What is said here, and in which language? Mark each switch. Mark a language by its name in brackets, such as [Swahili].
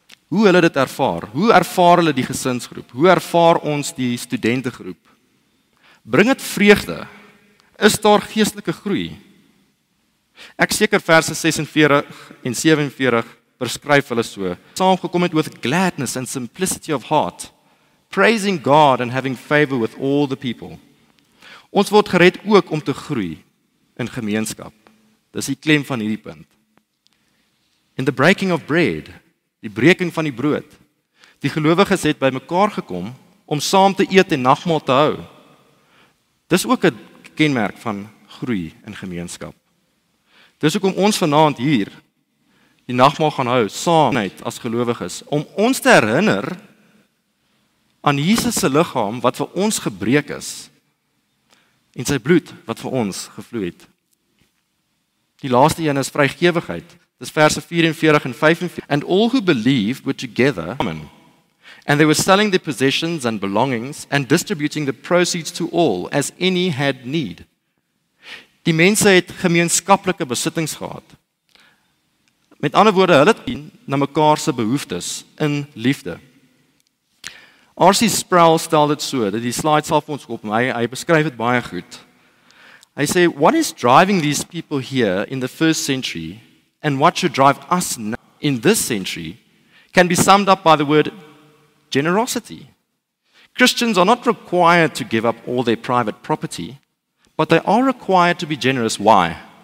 [Afrikaans] Hoe hulle dit ervaar? Hoe ervaar hulle die gesinsgroep? Hoe ervaar ons die studentegroep? Bring dit vreugde? Is daar geestelike groei? Ek seker verse 46 en 47 beskryf hulle so. Saamgekom het [English] with gladness and simplicity of heart, praising God and having favor with all the people. [Afrikaans] Ons word gered ook om te groei in gemeenskap. Dis die klem van hierdie punt. [English] In the breaking of bread, [Afrikaans] die breking van die brood. Die gelowiges het bymekaar gekom om saam te eet en nagmaal te hou. Dis ook 'n kenmerk van groei in gemeenskap. Dis hoekom ons vanaand hier die nagmaal gaan hou saam as gelowiges om ons te herinner aan Jesus se liggaam wat vir ons gebreek is en sy bloed wat vir ons gevloei het. Die laaste een is vrygewigheid. Dis verse 44 en 45. [English] And all who believed were together, and they were selling their possessions and belongings and distributing the proceeds to all as any had need. [Afrikaans] Die mense het gemeenskaplike besittings gehad. Met ander woorde, hulle het na mekaar se behoeftes in liefde. R.C. Sproul stel dit so, dat die slide sal vir ons kom, hy beskryf dit baie goed. Hy sê, [English] what is driving these people here in the first century and what should drive us now in this century can be summed up by the word generosity. Christians are not required to give up all their private property, but they are required to be generous. Why?